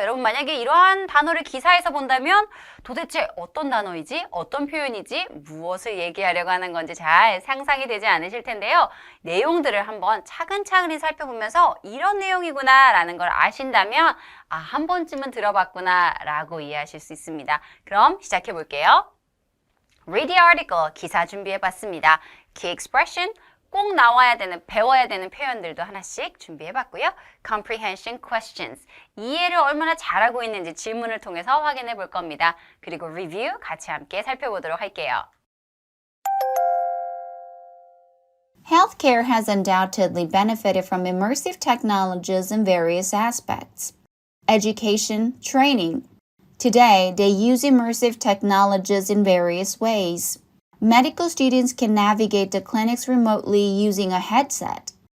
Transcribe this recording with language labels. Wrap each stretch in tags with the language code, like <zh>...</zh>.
<ko>여러분 만약에 이러한 단어를 기사에서 본다면 도대체 어떤 단어이지? 어떤 표현이지? 무엇을 얘기하려고 하는 건지 잘 상상이 되지 않으실 텐데요. 내용들을 한번 차근차근히 살펴보면서 이런 내용이구나 라는 걸 아신다면 한 번쯤은 들어봤구나 라고 이해하실 수 있습니다. 그럼 시작해 볼게요.</ko> <en>Read the article,</en> <ko>기사 준비해봤습니다.</ko> <en>Key expression,</en> <ko>꼭 나와야 되는, 배워야 되는 표현들도 하나씩 준비해봤고요.</ko> <en>Comprehension questions,</en> <ko>이해를 얼마나 잘하고 있는지 질문을 통해서 확인해 볼 겁니다. 그리고 review 같이 함께 살펴보도록 할게요.</ko> <en>Healthcare has undoubtedly benefited from immersive technologies in various aspects. Education, training. Today, they use immersive technologies in various ways. Medical students can navigate the clinics remotely using a headset.</en>